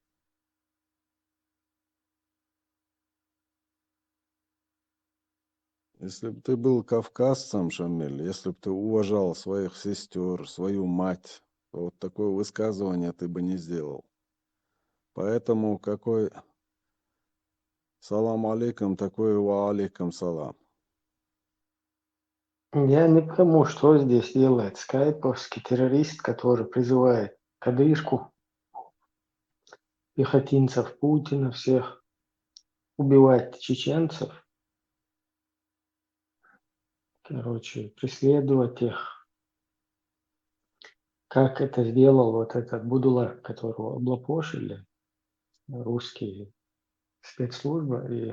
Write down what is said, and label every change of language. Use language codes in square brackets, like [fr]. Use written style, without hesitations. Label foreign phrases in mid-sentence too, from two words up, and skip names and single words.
[ru] Если бы ты был кавказцем, Шамиль, если бы ты уважал своих сестер, свою мать, то вот такое высказывание ты бы не сделал. Поэтому какой [ar] سلام عليكم, [ru] такой [ar] وعليكم سلام. [ru] Я не пойму, что здесь делает скайповский террорист, который призывает кадышку, пехотинцев Путина, всех убивать чеченцев, короче, преследовать их, как это сделал вот этот Будулак, которого облапошили русские спецслужбы.